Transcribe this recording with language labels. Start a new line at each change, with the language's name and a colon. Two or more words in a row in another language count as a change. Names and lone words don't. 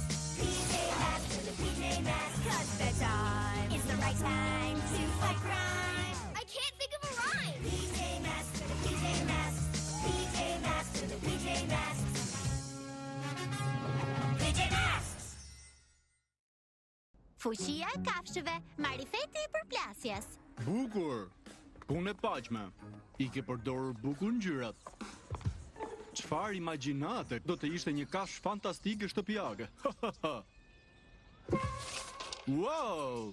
English: PJ Masks for the PJ Masks. 'Cause bedtime is the right time to fight crime. I can't think of a rhyme. PJ Masks for the PJ Masks. PJ Masks for the PJ Masks. PJ Masks!
Albanian: Fuqia e kafshëve, marifeti i përplasjes. Bukur! Punë e paqme. I ke përdorur bukur ngjyrat. Çfarë imagjinate do të ishte një kafshë fantastike shtëpiake. Wow!